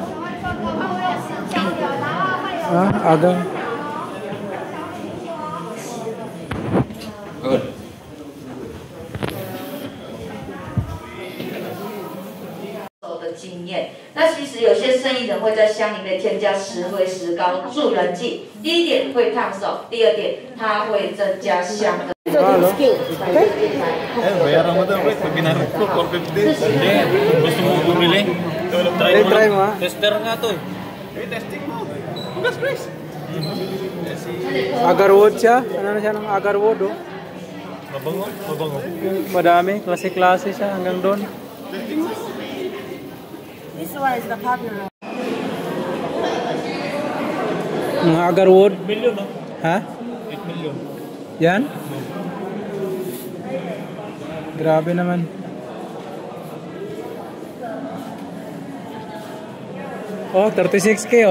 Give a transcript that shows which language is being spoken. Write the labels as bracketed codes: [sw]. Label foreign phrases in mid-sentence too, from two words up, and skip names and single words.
[en] Agar. Good. [zh] 的经验，那其实有些生意人会在香里面添加石灰石膏助人剂。第一点会烫手，第二点它会增加香的。 [tl] Bayaran mo daw, wait. Pinarit ko, 450. Hindi, gusto mo bumili? Try mo ha? Tester nga to eh. Testing mo. Bukas, Chris. Agarwood siya? Ano na siya ng agarwood oh? Mabango, mabango. Madami, klase-klase siya hanggang doon. [en] This one is the popular. [tl] Mga agarwood? 8 million, no? Ha? 8 million. Yan? Grabe naman. Oh, 36K oh.